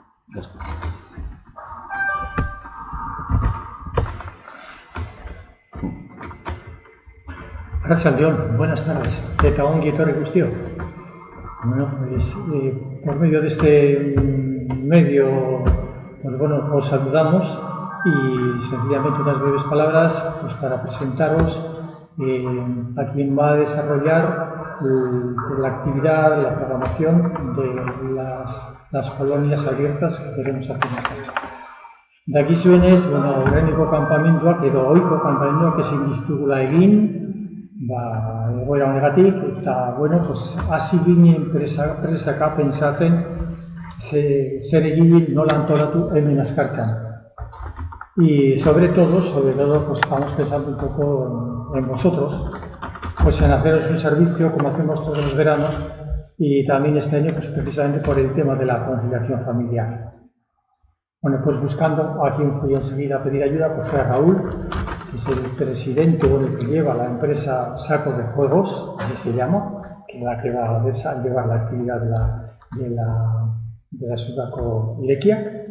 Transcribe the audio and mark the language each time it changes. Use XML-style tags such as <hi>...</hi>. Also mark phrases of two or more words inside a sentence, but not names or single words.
<es>Ya está. Arratsaldeon, buenas tardes.</es> <eu>Eta ongi etorri guztio.</eu> <es>Bueno, pues por medio de este medio, pues bueno, os saludamos y sencillamente unas breves palabras pues para presentaros a quien va a desarrollar la actividad, la programación de las colonias abiertas que queremos hacer en Escarcha.</es> <eu>Dakizuenez, bueno, aurreneko kanpamentuak edo ohiko kanpamentuak ezin ditugula egin, egoera honegatik, eta,</eu> <es>bueno, pues,</es> <eu>hasi ginen presaka pentsatzen zer egin nola antolatu hemen Azkartzan.</eu> <es>Y sobre todo, pues, estamos pensando un poco en vosotros, pues en haceros un servicio como hacemos todos los veranos y también este año, pues precisamente por el tema de la conciliación familiar. Bueno, pues buscando a quien fui enseguida a pedir ayuda, pues fue a Raúl, que es el presidente, bueno, el que lleva la empresa Saco de Juegos, así se llama, que es la que va a llevar la actividad de la Sudaco Irekiak.</es>